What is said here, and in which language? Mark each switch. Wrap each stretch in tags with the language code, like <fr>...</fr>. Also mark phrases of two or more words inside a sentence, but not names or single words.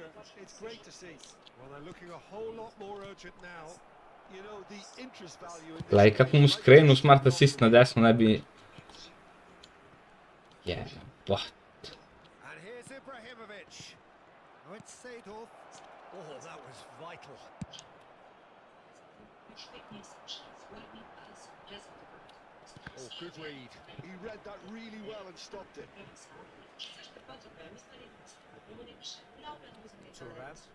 <en>It's great to see. Well, they're looking a whole lot more urgent now. You know, the interest value in this</en> <bs>Gledaj kako mu skrenu</bs> <en>smart assist</en> <bs>na desno, ne bi... Jebote.</bs> <en>And here's Ibrahimovic. Oh, it's Seydorf. Oh, that was vital. Oh, good read. He read that really well and stopped it. Thuram.</en>